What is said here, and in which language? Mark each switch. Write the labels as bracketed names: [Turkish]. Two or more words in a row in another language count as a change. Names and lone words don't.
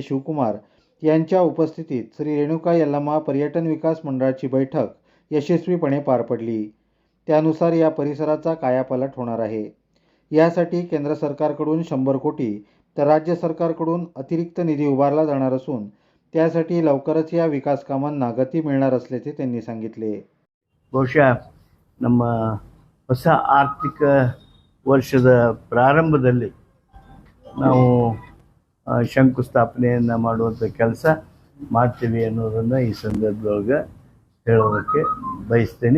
[Marathi] शिवकुमार यांच्या उपस्थितीत श्री रेणुका यल्लम्मा पर्यटन विकास मंडळाची बैठक यशस्वीपणे पार पडली. त्यानुसार या परिसराचा कायापालट होणार आहे. यासाठी केंद्र सरकारकडून 100 कोटी तर राज्य सरकारकडून अतिरिक्त निधी उभारला जाणार असून त्यासाठी लवकरच या विकास कामांना गती मिळणार असल्याचे त्यांनी सांगितले. [Kannada] ಬಹುಶಃ ನಮ್ಮ ಹೊಸ ಆರ್ಥಿಕ ವರ್ಷದ ಪ್ರಾರಂಭದಲ್ಲಿ ನಾವು ಶಂಕುಸ್ಥಾಪನೆಯನ್ನು ಮಾಡುವಂಥ ಕೆಲಸ ಮಾಡ್ತೀವಿ ಅನ್ನೋದನ್ನು ಈ ಸಂದರ್ಭದೊಳಗೆ ಹೇಳೋದಕ್ಕೆ ಬಯಸ್ತೀನಿ.